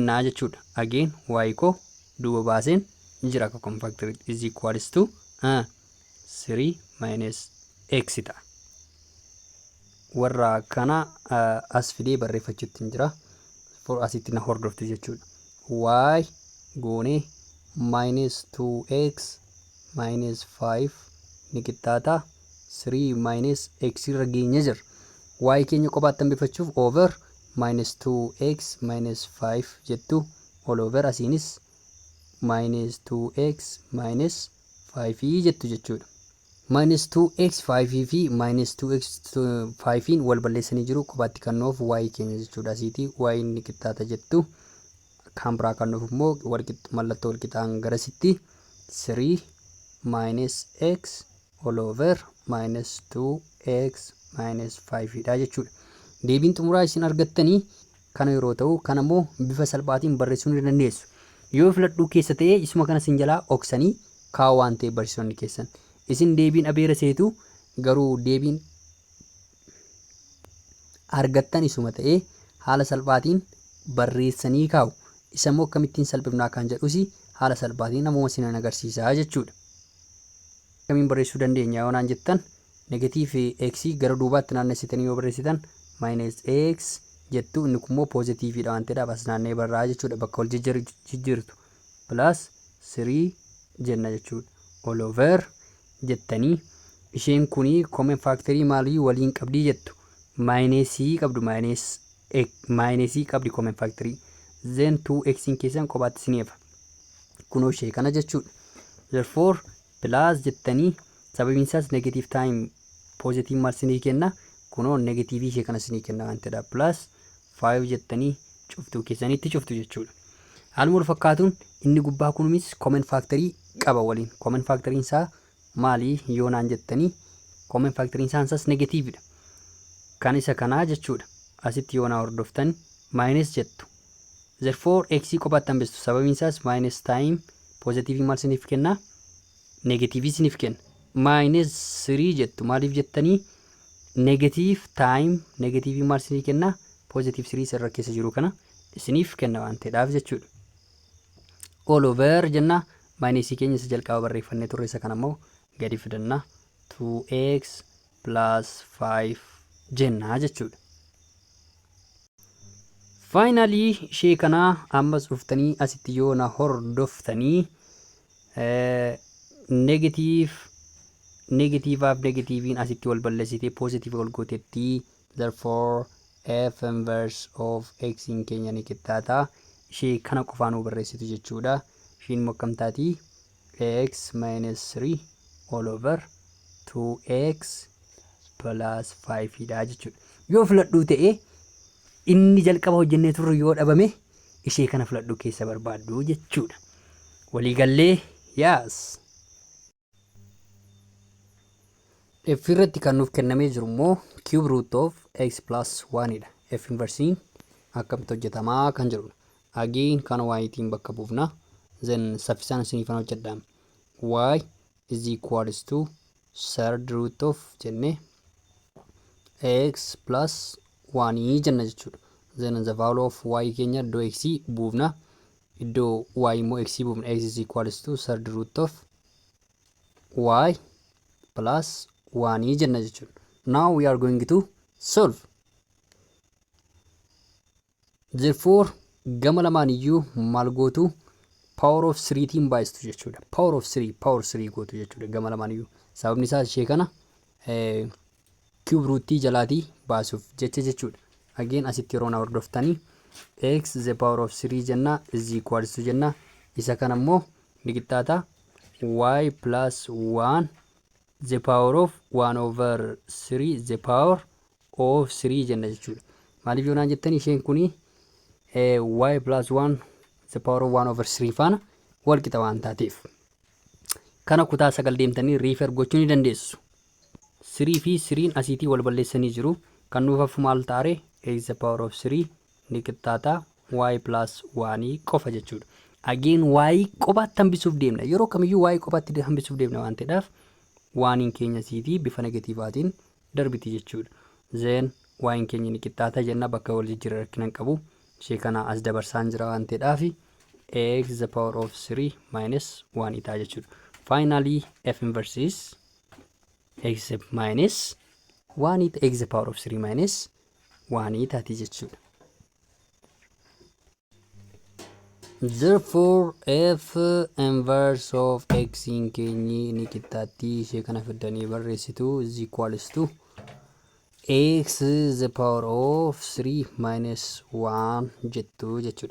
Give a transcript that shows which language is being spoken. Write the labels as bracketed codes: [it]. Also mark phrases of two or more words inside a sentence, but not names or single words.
[om] Again y koo duuba baaseen jira akka [en] common factor is equals to 3 minus x [om] ta'a. Warra kana as fidee barreeffachuutti hin jira. For asitti na hordoftu jechuudha. Y goone [en] minus 2x minus 5 [om] ni qixxaata [en] 3 minus x [om] irra geenya jira. Y keenya kophaatti hambifachuuf [en] over minus 2x minus 5 [om] jettu [en] all over [om] asiinis [en] minus 2x minus 5 [om] jettu jechuudha. [en] Minus 2x 5 [om] fi [en] minus 2x 5 [om] wal balleessanii jiru kophaatti kannoof y keenya jechuudha. Asiiti y ni qixxaata jettu kan biraa kannoof immoo mallattoo wal qixaan garasitti [en] 3 minus x all over minus 2x minus 5 [om] dha jechuudha. Deebiin xumuraa isin argattanii kana yeroo ta'u kana immoo bifa salphaatiin barreessuu ni dandeessu. Yoo filadhuu keessa ta'e isuma kana sin jalaa oksanii kaa'u waan ta'e barsiisonni keessan. Isin deebiin abeera seetu garuu deebiin argattan isuma ta'e haala salphaatiin barreessanii kaa'u. Isa immoo akkamittiin salphifnaa kan jedhusi haala salphaatiin namuma sinan agarsiisaa jechuudha. Akkamiin barreessuu dandeenya yoo naan jettan negatiif x gara duubaatti naannessitanii yoo barreessitan [en] minus x [om] jettu inni kun immoo poozitiiviidha waan ta'eedhaaf as naannee barraa jechuudha. Bakka wal jijjiirtu [en] plus 3 [om] jenna jechuudha. [en] All over [om] jettanii isheen kuni [en] common factory [om] maalii waliin qabdii jettu minusii qabdu minusii qabdi [en] common factory then 2x [om] keessan kophaatti sineefa kunoo ishee kana jechuudha. Therefore plus jettanii sababiin isaas [en] negative time positive [om] maal sinii kenna kunoo negative ishee kana sinii kenna waan ta'eedha [en] plus 5 [om] jettanii cuftuu keessanitti cuftu jechuudha. Haaluma wal fakkaatuun inni gubbaa kunumis [en] common factory [om] qaba waliin. [en] Common factory [om] isaa maali yoo naan jettanii [en] common factory [om] isaas negatiividha. Kan isa kanaa jechuudha. Asitti yoo na hordoftan minus jettu. Therefore x kophaatti hambistu sababiin isaas [en] minus time positive [om] maal siniif kenna negative siniif kenna. [en] Minus 3 [om] jettu maaliif jettanii [en] negative time negative [om] maal siniif kenna [en] positive 3 [om] irra keessa jiru kana isiniif kenna waan ta'eedhaaf jechuudha. [en] All over [om] jenna minus keenya isa jalqaba barreeffannee turre isa kana immoo gadi fidanna [en] 2x plus 5 [om] jenna jechuudha. Finally ishee kana ammas dhuftanii asitti yoo na hordoftanii negatiivaaf negatiiviin asitti wal balleessitee positive wal gootetti therefore [en] f inverse of x [om] in keenya ni qixxaata ishee kana qofaan nu barreessitu jechuudha. Isheen immoo akkam taati [en] x minus 3 all over 2x plus 5 [om] dha jechuudha. Yoo filadhuu ta'e inni jalqaba hojjennee turre yoo dhabame ishee kana filadhuu keessa barbaaddu jechuudha. Waliigallee yaas. F irratti kan nuuf kennamee jiru immoo [en] cube root of x plus 1 [om] dha. F inversiin akkamitti hojjetamaa kan jirudha. Again kana y-tiin bakka buufna. Then saffisaan isiniifan hojjedhaam. [en] Y is equals to third root of jenne x plus 1 [om] jenna jechuudha. [en] Then the value of y [om] keenya iddoo x buufna. Iddoo y immoo x buufna. [en] X is equals to third root of y plus 1 [om] jenna jechuudha. [en] Now we are going to solve. [om] Therefore gama lamaan iyyuu maal gootu [en] power of 3 [om] tiin baay'istu jechuudha. [en] Power of 3 [om] gootu jechuudha gama lamaan iyyuu. Sababni isaas ishee kana [en] cube root [om] jalaatii baasuuf jecha jechuudha. [en] Again [om] asitti yeroo na hordoftanii [en] x the power of 3 jenna is equals to [om] jenna isa kana immoo ni qixxaata [en] y plus 1 the power of 1 over 3 the power of 3 [om] jenna jechuudha. Maaliif yoo naan jettanii isheen kuni [en] y plus 1 the power of 1 over 3 [om] faana wal qixa waan taateef kana kutaa 9 deemtanii refer gochuu ni dandeessu. 3 fi 3 asiitii wal balleessanii jiru kan nuuf hafu maal taare [en] x the power of 3 [om] ni qixxaata [en] y plus 1 [om] qofa jechuudha. Again y kophaatti hambisuuf deemna. Yeroo kamiyyuu y kophaatti hambisuuf deemna waan ta'eedhaaf waan keenya asiitii bifa negatiivaatiin darbiti jechuudha. Then y keenya ni qixxaata jenna bakka wal jijjiirraa rakkinan qabu. Ishee kana as dabarsaan jira waan ta'eedhaaf [en] x the power of 3 minus 1 [om] ta'a jechuudha. [en] Finally f inverse is x minus 1 x the power of 3 minus 1 [om] taati jechuudha. [en] Therefore f inverse of x in [om] keenyi ni qixxaatti ishee kana fiddanii barreessitu [en] is equals to x the power of 3 minus 1 [om] jettu jechuudha.